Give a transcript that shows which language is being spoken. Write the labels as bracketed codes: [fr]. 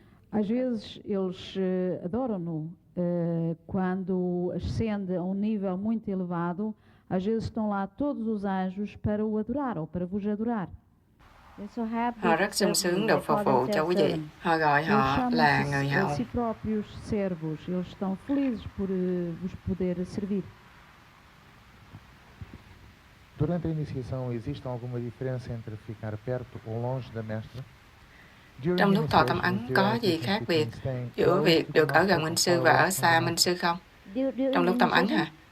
[pt] Às vezes eles adoram-no quando ascende a nível muito elevado. Às vezes estão lá todos os anjos para o adorar ou para vos adorar. [vi] Họ rất sung sướng được phục vụ cho quý vị. Họ gọi họ là người hậu. [pt] Si próprios servos. Eles estão felizes por vos poder servir. Durante a iniciação, existe alguma diferença entre ficar perto ou longe da mestra? [vi] Trong lúc thọ tâm ấn có gì khác biệt giữa việc được ở gần Minh Sư và ở xa Minh Sư không? Trong lúc tâm ấn hả?